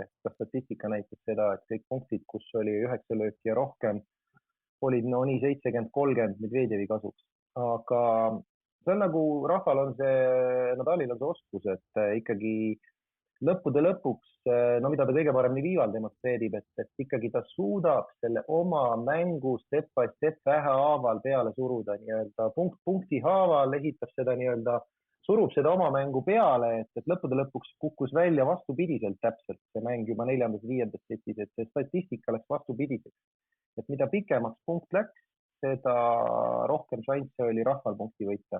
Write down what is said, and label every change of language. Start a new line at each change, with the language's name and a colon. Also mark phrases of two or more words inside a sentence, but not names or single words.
Estonian: Statistika näitas seda, et kõik punktid, kus oli 9 lööki ja rohkem, olid nii 70-30 Medvedevi kasuks. Aga see on nagu Rahval on Nadalil on see oskus, et ikkagi lõppude lõpuks, mida ta kõige paremini viival demonstreerib, et ikkagi ta suudab selle oma mängu
English: step by step
Estonian: vähe haaval peale suruda, nii-öelda punkti haaval, esitab seda nii-öelda surub seda oma mängu peale, et lõppude lõpuks kukkus välja vastupidiselt täpselt see mäng juba 4. ja 5. setis, et see statistika läks vastupidiseks. Et mida pikemaks punkt läks, seda rohkem šansse oli rahval punkti võita.